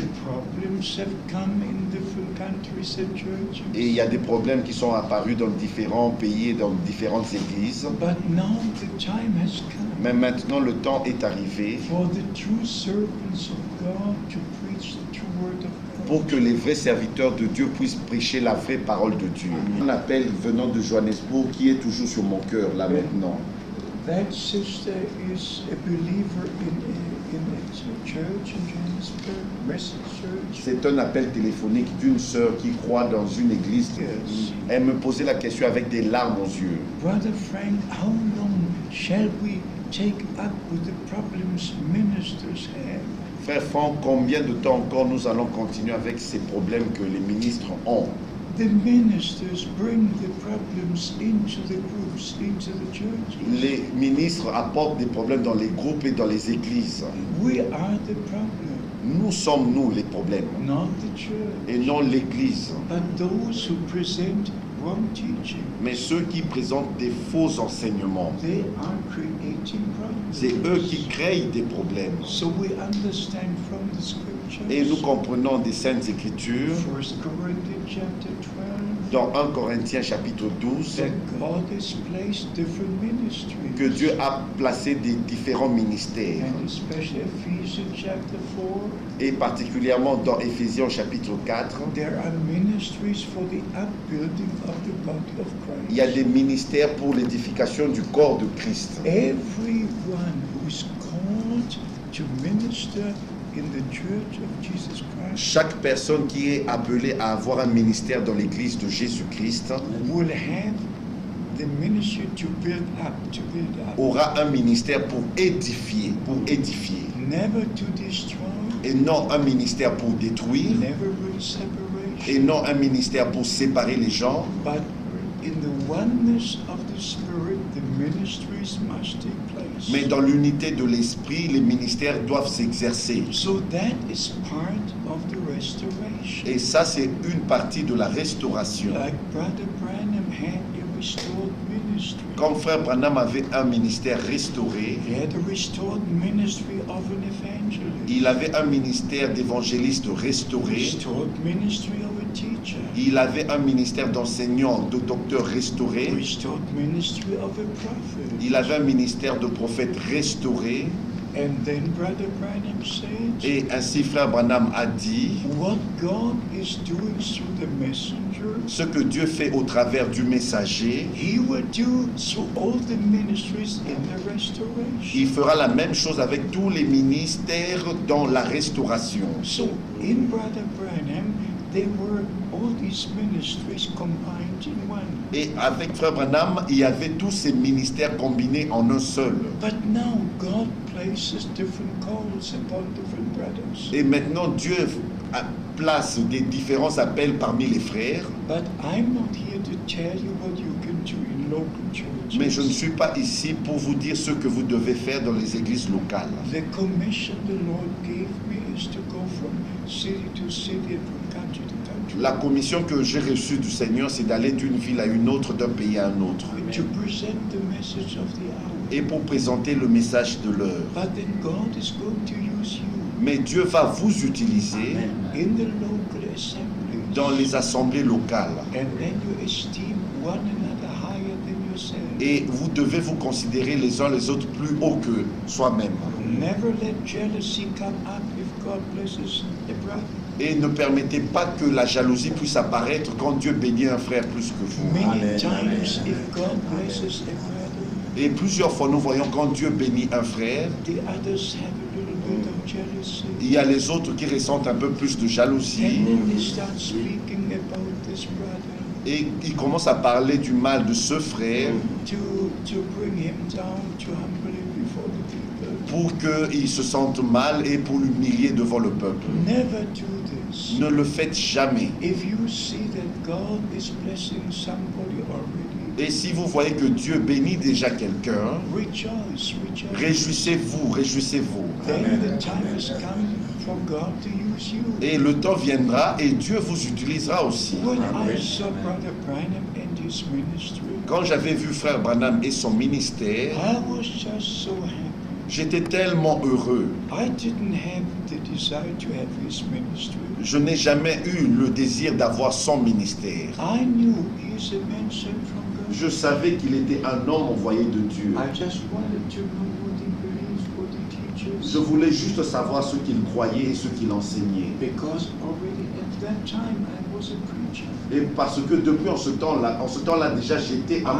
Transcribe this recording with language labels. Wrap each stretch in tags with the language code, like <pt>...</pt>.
<en>the problems have come in different countries and churches.</en> <fr>et il y a des problèmes qui sont apparus dans différents pays et dans différentes églises.</fr> <en>But now the time has come</en> <fr>Mais maintenant, le temps est arrivé</fr> <en>for the true servants of God to preach the true Word of God.</en> <fr>pour que les vrais serviteurs de Dieu puissent prêcher la vraie parole de Dieu. Un appel venant de Johannesburg qui est toujours sur mon cœur là maintenant.</fr> <en>That sister is a believer in a church in Johannesburg, Message Church.</en> <fr>C'est un appel téléphonique d'une sœur qui croit dans une église.</fr> <en>Yes.</en> <fr>Elle me posait la question avec des larmes aux yeux.</fr> <en>Brother Frank, how long shall we take up with the problems ministers have?</en> <fr>Frère Franck, combien de temps encore nous allons continuer avec ces problèmes que les ministres ont?</fr> <en>The ministers bring the problems into the groups, into the churches.</en> <fr>Les ministres apportent des problèmes dans les groupes et dans les églises.</fr> <en>We are the problem,</en> <fr>Nous sommes nous les problèmes</fr> <en>not the church.</en> <fr>et non l'église.</fr> <en>But those who present wrong teaching,</en> <fr>Mais ceux qui présentent des faux enseignements,</fr> <en>they are creating problems.</en> <fr>c'est eux qui créent des problèmes.</fr> <en>So we understand from the scriptures.</en> <fr>Et nous comprenons des Saintes Écritures</fr> <en>1 Corinthians chapter 12.</en> <fr>dans 1 Corinthiens chapitre 12</fr> <en>That God has placed different ministries.</en> <fr>que Dieu a placé des différents ministères.</fr> <en>And especially Ephesians chapter 4,</en> <fr>Et particulièrement dans Éphésiens chapitre 4,</fr> <en>there are ministries for the upbuilding of the body of Christ.</en> <fr>il y a des ministères pour l'édification du corps de Christ.</fr> <en>Everyone who is called to minister in the church of Jesus Christ</en> <fr>Chaque personne qui est appelée à avoir un ministère dans l'église de Jésus-Christ</fr> <en>will have the ministry to build up,</en> <fr>aura un ministère pour édifier,</fr> <en>never to destroy,</en> <fr>et non un ministère pour détruire,</fr> <en>never with separation,</en> <fr>et non un ministère pour séparer les gens,</fr> <en>but in the oneness of the Spirit, the ministries must take place.</en> <fr>mais dans l'unité de l'esprit, les ministères doivent s'exercer.</fr> <en>So that is part of the restoration.</en> <fr>Et ça, c'est une partie de la restauration.</fr> <en>Like Brother Branham had every restored ministry.</en> <fr>Comme frère Branham avait un ministère restauré,</fr> <en>He had a restored ministry of an evangelist.</en> <fr>il avait un ministère d'évangéliste restauré,</fr> <en>Restored ministry of a teacher.</en> <fr>il avait un ministère d'enseignant, de docteur restauré,</fr> <en>Restored ministry of a prophet.</en> <fr>il avait un ministère de prophète restauré.</fr> <en>And then Brother Branham said,</en> <fr>Et ainsi frère Branham a dit,</fr> <en>what God is doing through the messenger,</en> <fr>ce que Dieu fait au travers du messager,</fr> <en>He will do through all the ministries in the restoration.</en> <fr>il fera la même chose avec tous les ministères dans la restauration.</fr> <en>So in Brother Branham, there were all these ministries combined in one.</en> <fr>Et avec frère Branham, il y avait tous ces ministères combinés en un seul.</fr> <en>But now God places different calls upon different brothers.</en> <fr>Et maintenant, Dieu place des différents appels parmi les frères,</fr> <en>But I'm not here to tell you what you can do in local churches.</en> <fr>mais je ne suis pas ici pour vous dire ce que vous devez faire dans les églises locales.</fr> <en>The commission the Lord gave me is to go from city to city and from country to country.</en> <fr>La commission que j'ai reçue du Seigneur, c'est d'aller d'une ville à une autre, d'un pays à un autre,</fr> <en>To present the message of the hour.</en> <fr>et pour présenter le message de l'heure.</fr> <en>But then God is going to use you</en> <fr>Mais Dieu va vous utiliser</fr> <en>in the local assemblies.</en> <fr>dans les assemblées locales.</fr> <en>And then you esteem one another higher than yourself.</en> <fr>Et vous devez vous considérer les uns les autres plus haut que soi-même.</fr> <en>Never let jealousy come up if God blesses a brother.</en> <fr>Et ne permettez pas que la jalousie puisse apparaître quand Dieu bénit un frère plus que vous.</fr> <en>Many times if God blesses a brother,</en> <fr>Et plusieurs fois, nous voyons quand Dieu bénit un frère,</fr> <en>the others have a little bit of jealousy.</en> <fr>il y a les autres qui ressentent un peu plus de jalousie.</fr> <en>And then they start speaking about this brother</en> <fr>Et ils commencent à parler du mal de ce frère</fr> <en>to bring him down, to humble him before the people.</en> <fr>pour qu'il se sente mal et pour l'humilier devant le peuple.</fr> <en>Never do this.</en> <fr>Ne le faites jamais.</fr> <en>If you see that God is blessing somebody already,</en> <fr>Et si vous voyez que Dieu bénit déjà quelqu'un,</fr> <en>rejoice, rejoice.</en> <fr>réjouissez-vous, réjouissez-vous.</fr> <en>Then the time has come for God to use you.</en> <fr>Et le temps viendra et Dieu vous utilisera aussi.</fr> <en>When I saw Brother Branham and his ministry,</en> <fr>Quand j'avais vu frère Branham et son ministère,</fr> <en>I was just so happy.</en> <fr>j'étais tellement heureux.</fr> <en>I didn't have the desire to have his ministry.</en> <fr>Je n'ai jamais eu le désir d'avoir son ministère.</fr> <en>I knew he's a man sent from God.</en> <fr>Je savais qu'il était un homme envoyé de Dieu.</fr> <en>I just wanted to know what he believes, what he teaches.</en> <fr>Je voulais juste savoir ce qu'il croyait et ce qu'il enseignait.</fr> <en>Because already at that time I was a preacher.</en> <fr>Et parce que depuis en ce temps-là déjà, j'étais un</fr>